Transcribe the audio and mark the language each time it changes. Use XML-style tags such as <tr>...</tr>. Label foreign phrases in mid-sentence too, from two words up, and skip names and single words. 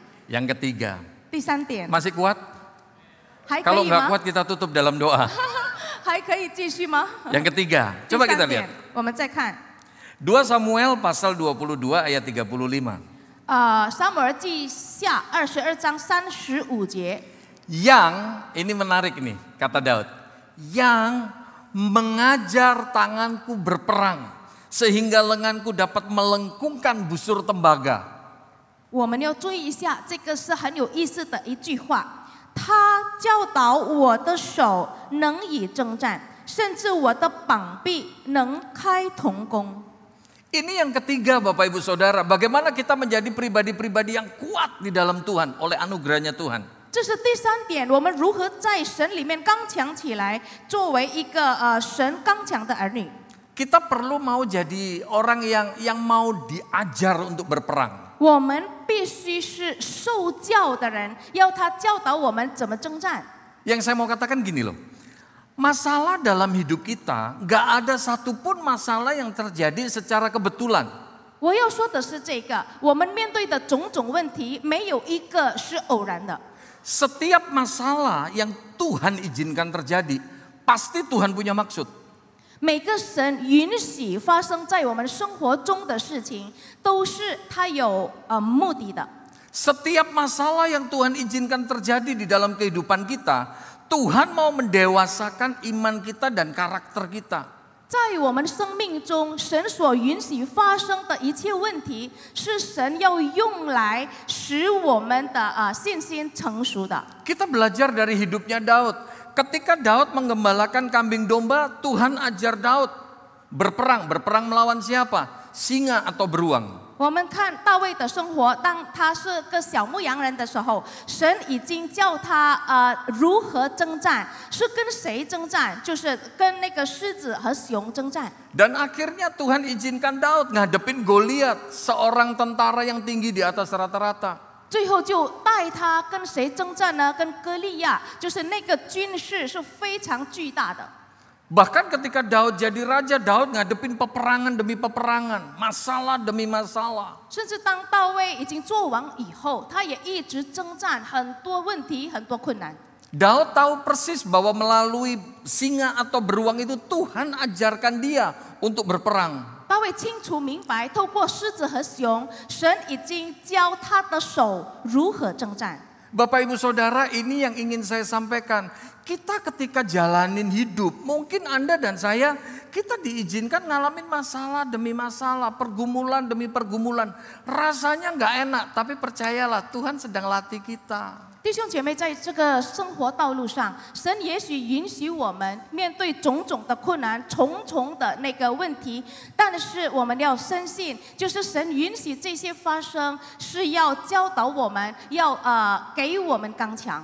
<id>Yang ketiga,</id> <zh>第三点，</zh> <id>masih kuat?</id> <zh>还可</zh> <id>Kalau</id> <zh>以</zh> <id>nggak</id> <zh>吗？</zh> <id>kuat kita tutup dalam doa.</id> <zh>还可以继续吗？</zh> <id>Yang ketiga, coba</id> <zh>第</zh> <id>kita</id> <zh>三</zh> <id>lihat.</id> <zh>点，我们再看。</zh> <id>2 Samuel pasal 22 ayat 35.</id> <zh>撒母耳记下22章35节。</zh> <id>Yang, ini menarik nih kata Daud. Yang mengajar tanganku berperang sehingga lenganku dapat melengkungkan busur tembaga.</id> <zh>我们要注意一下，这个是很有意思的一句话。他教导我的手能以征战，甚至我的膀臂能开铜弓。</zh> <id>Ini yang ketiga Bapak Ibu Saudara, bagaimana kita menjadi pribadi-pribadi yang kuat di dalam Tuhan oleh anugerahnya Tuhan.</id> <zh>这是第三点，我们如何在神里面刚强起来，作为一个神刚强的儿女。</zh> <id>Kita perlu mau jadi orang yang mau diajar untuk berperang.</id> <zh>我们必须是受教的人，要他教导我们怎么征战。</zh> <id>Yang saya mau katakan gini loh, masalah dalam hidup kita gak ada satupun masalah yang terjadi secara kebetulan.</id> <zh>我要说的是这个，我们面对的种种问题，没有一个是偶然的。</zh> <id>Setiap masalah yang Tuhan izinkan terjadi, pasti Tuhan punya maksud.</id> <zh>每个神允许发生在我们生活中的事情，都是他有目的的。</zh> <id>Setiap masalah yang Tuhan izinkan terjadi di dalam kehidupan kita, Tuhan mau mendewasakan iman kita dan karakter kita.</id> <zh>在我们生命中，神所允许发生的一切问题，是神要用来使我们的信心成熟的。</zh> <id>Kita belajar dari hidupnya Daud. Ketika Daud menggembalakan kambing domba, Tuhan ajar Daud berperang. Berperang melawan siapa? Singa atau beruang.</id> <zh>我们看大卫的生活，当他是个小牧羊人的时候，神已经教他如何征战，是跟谁征战？就是跟那个狮子和熊征战。</zh> <id>Dan akhirnya Tuhan izinkan Daud ngadepin Goliat, seorang tentara yang tinggi di atas rata-rata.</id> <zh>最后就带他跟谁征战呢？跟歌利亚，就是那个军事是非常巨大的。</zh> <id>Bahkan ketika Daud jadi raja, Daud ngadepin peperangan demi peperangan, masalah demi masalah.</id> <zh>甚至当大卫已经做王以后，他也一直征战很多问题、很多困难。</zh> <id>Daud tahu persis bahwa melalui singa atau beruang itu Tuhan ajarkan dia untuk berperang.</id> <zh>大卫清楚明白，透过狮子和熊，神已经教他的手如何征战。</zh> <id>Bapak Ibu Saudara, ini yang ingin saya sampaikan. Kita ketika jalanin hidup, mungkin Anda dan saya, kita diizinkan ngalamin masalah demi masalah, pergumulan demi pergumulan. Rasanya nggak enak, tapi percayalah Tuhan sedang latih kita.</id> <zh>弟兄姐妹，在这个生活道路上，神也许允许我们面对种种的困难、重重的那个问题，但是我们要深信，就是神允许这些发生，是要教导我们，要给我们刚强。</zh>